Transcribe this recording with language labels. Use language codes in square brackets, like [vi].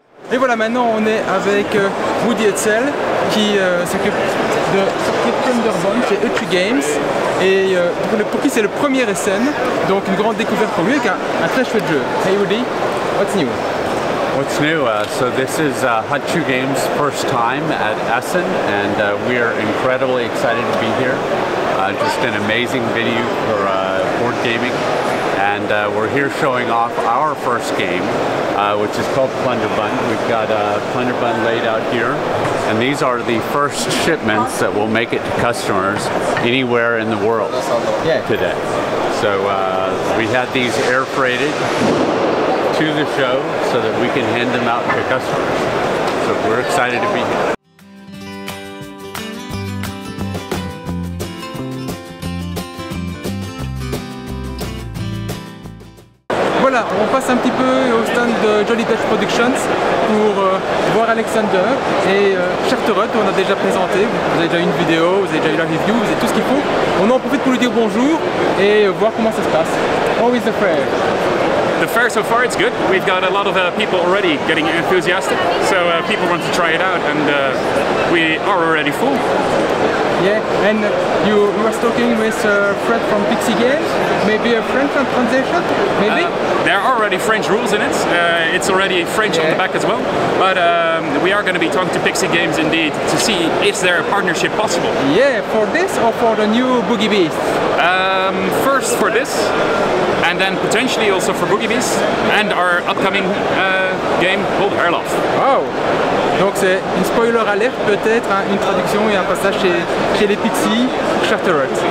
[fr] Et voilà, maintenant on est avec Woody Hetzel qui s'occupe de sortir Thunderbomb chez HutChu Games et pour qui c'est le premier Essen, donc une grande découverte pour lui avec un très chouette jeu. [en] Hey Woody, what's new? What's new? So this is HutChu Games' first time at Essen, and we are incredibly excited to be here. Just an amazing venue for board gaming, and we're here showing off our first game, which is called Plunderbund. We've got Plunderbund laid out here, and these are the first shipments that will make it to customers anywhere in the world today. So we had these air freighted to the show so that we can hand them out to customers. So we're excited to be here. [fr] Voilà, on passe un petit peu au stand de Jolly Dutch Productions pour voir Alexander et Ferret, on a déjà présenté, vous avez déjà une vidéo, vous avez déjà eu la review, vous avez tout ce qu'il faut. On en profite pour lui dire bonjour et voir comment ça se passe. [en] How is the fair? The fair so far, it's good. We've got a lot of people already getting enthusiastic, so people want to try it out, and we are already full. Yeah, and you were talking with Fred from Pixie Games, maybe a French translation, maybe? There are already French rules in it, it's already French on the back as well, but we are going to be talking to Pixie Games indeed to see is there a partnership possible. Yeah, for this or for the new Boogie Beast? First for this, and then potentially also for Boogie Beast, and our upcoming game called Erlof. Wow! [fr] Donc c'est une spoiler alerte peut-être, hein, une traduction et un passage chez les Pixies, Ferret.